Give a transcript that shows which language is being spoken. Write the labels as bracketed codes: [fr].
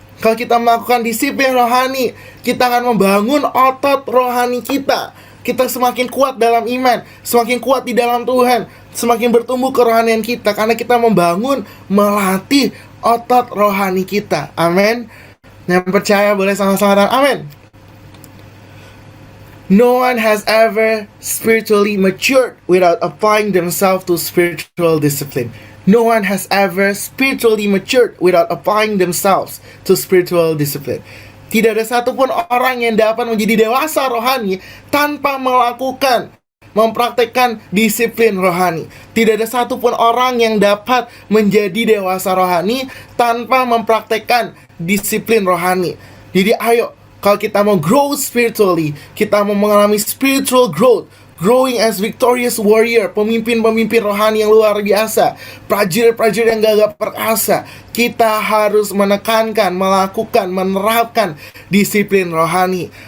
[id] Kalau kita melakukan disiplin rohani, kita akan membangun otot rohani kita. Kita semakin kuat dalam iman, semakin kuat di dalam Tuhan, semakin bertumbuh kerohanian kita, karena kita membangun, melatih otot rohani kita. Amin. Yang percaya boleh sama-sama katakan amin. [en] No one has ever spiritually matured without applying themselves to spiritual discipline. No one has ever spiritually matured without applying themselves to spiritual discipline. [id] Tidak ada satupun orang yang dapat menjadi dewasa rohani tanpa mempraktekkan disiplin rohani. Tidak ada satupun orang yang dapat menjadi dewasa rohani tanpa mempraktekkan disiplin rohani. Jadi ayo, kalau kita mau [en] grow spiritually, [id] kita mau mengalami [en] spiritual growth, growing as victorious warrior, [id] pemimpin-pemimpin rohani yang luar biasa, prajurit-prajurit yang gagah perkasa, kita harus menekankan, melakukan, menerapkan disiplin rohani.